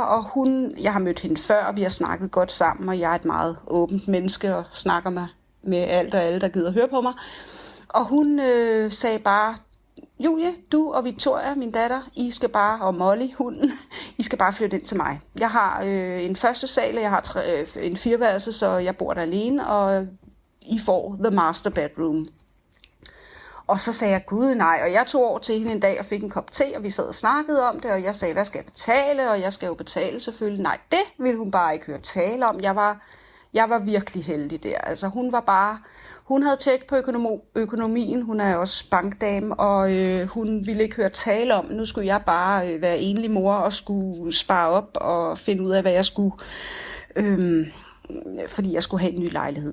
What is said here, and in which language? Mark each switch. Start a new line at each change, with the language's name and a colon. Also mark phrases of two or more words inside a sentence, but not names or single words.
Danish: Og jeg har mødt hende før, og vi har snakket godt sammen, og jeg er et meget åbent menneske og snakker med alt og alle, der gider høre på mig. Og hun sagde bare, Julie, du og Victoria, min datter, I skal bare, og Molly, hunden, I skal bare flytte ind til mig. Jeg har en første sal, og jeg har en 4-værelse, så jeg bor der alene, og I får
English: the master bedroom.
Danish: Og så sagde jeg, gud nej, og jeg tog over til hende en dag og fik en kop te, og vi sad og snakkede om det, og jeg sagde, hvad skal jeg betale? Og jeg skal jo betale selvfølgelig. Nej, det ville hun bare ikke høre tale om. Jeg var virkelig heldig der. Altså hun havde tjek på økonomien, hun er også bankdame, og hun ville ikke høre tale om, nu skulle jeg bare være enlig mor og skulle spare op og finde ud af, hvad jeg skulle, fordi jeg skulle have en ny lejlighed.